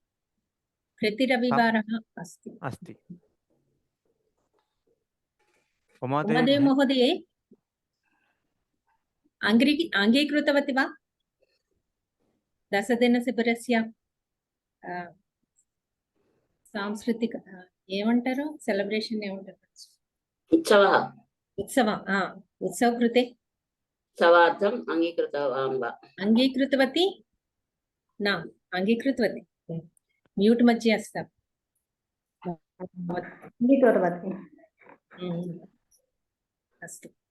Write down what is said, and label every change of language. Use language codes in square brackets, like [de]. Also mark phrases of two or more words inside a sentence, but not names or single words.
[sa] प्रति रविवारः अस्ति। उमादेवी महोदये अङ्गीकृतवती वा 10 दिनशिबिरस्य सांस्कृतिक [te] ఏమంటారు సెలబ్రేషన్ ఏమంటారు [sa] उत्सव कृते उत्सवार्थम् अङ्गीकृतवान् वा अङ्गीकृतवती न अङ्गीकृतवती म्यूट् मध्ये अस्ति अङ्गीकृतवती अस्तु